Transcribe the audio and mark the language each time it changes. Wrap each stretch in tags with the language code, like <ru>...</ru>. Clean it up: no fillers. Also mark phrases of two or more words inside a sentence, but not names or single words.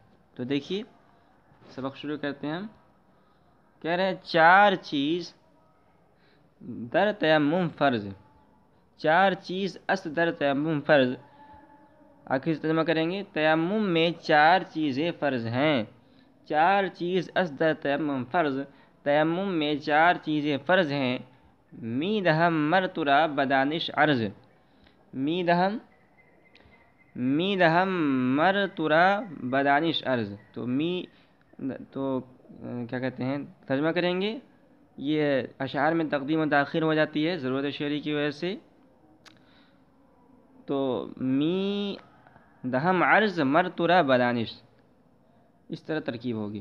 <ur>تو دیکھیے سبق شروع کرتے ہیں ہم۔ کہہ رہے ہیں</ur> <fa>4 چیز در تیمم فرض، 4 چیز اس در تیمم فرض۔</fa> <ur>آخر سے ترجمہ کریں گے، تیمم میں 4 چیزیں فرض ہیں۔</ur> <fa>4 چیز اس در تیمم فرض،</fa> <ur>تیمم میں 4 چیزیں فرض ہیں۔</ur> <fa>می دہم مرترا بدانش عرض، می دہم مرترا بدانش عرض۔</fa> <ur>تو کیا کہتے ہیں، ترجمہ کریں گے، یہ اشعار میں تقدیم و تاخیر ہو جاتی ہے ضرورت شعری کی وجہ سے۔ تو</ur> <fa>می دہم عرض مرترا بدانش،</fa> <ur>اس طرح ترکیب ہوگی۔</ur>